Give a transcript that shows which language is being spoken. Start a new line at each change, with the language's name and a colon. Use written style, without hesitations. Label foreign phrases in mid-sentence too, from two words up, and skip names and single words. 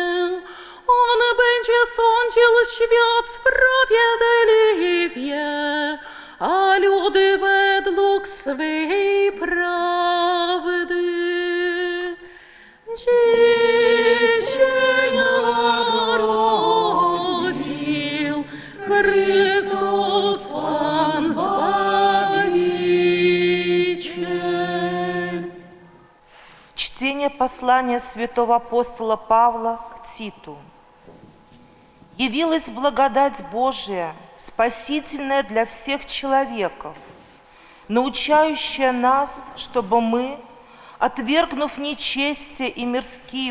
Polish: On będzie sądził świat sprawiedliwie, a ludy według swej prawdy. Dzisiaj narodził Chrystus Pan Zbawiciel.
Russian: Чтение послания святого апостола Павла к Титу. Явилась благодать Божия, спасительная для всех человеков, научающая нас, чтобы мы, отвергнув нечестие и